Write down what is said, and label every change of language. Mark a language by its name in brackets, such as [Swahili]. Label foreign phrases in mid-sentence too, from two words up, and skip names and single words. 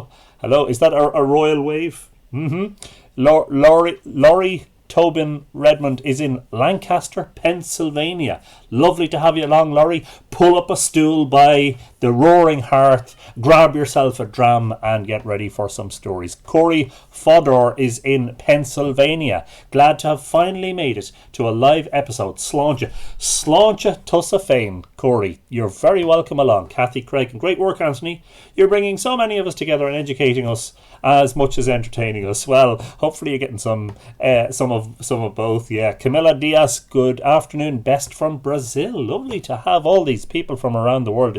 [English] Hello, is that a royal wave? Laurie Tobin Redmond is in Lancaster, Pennsylvania. Lovely to have you along, Laurie. Pull up a stool by the roaring hearth, grab yourself a dram and get ready for some stories. Corey Fodor is in Pennsylvania. Glad to have finally made it to a live episode. [Irish] Sláinte tusa féin, [English] Corey. You're very welcome along. Kathy Craig. And great work, Anthony. You're bringing so many of us together and educating us as much as entertaining us. Well, hopefully you're getting some of both. Yeah. Camilla Diaz, good afternoon. Best from Brazil. Lovely to have all these people from around the world.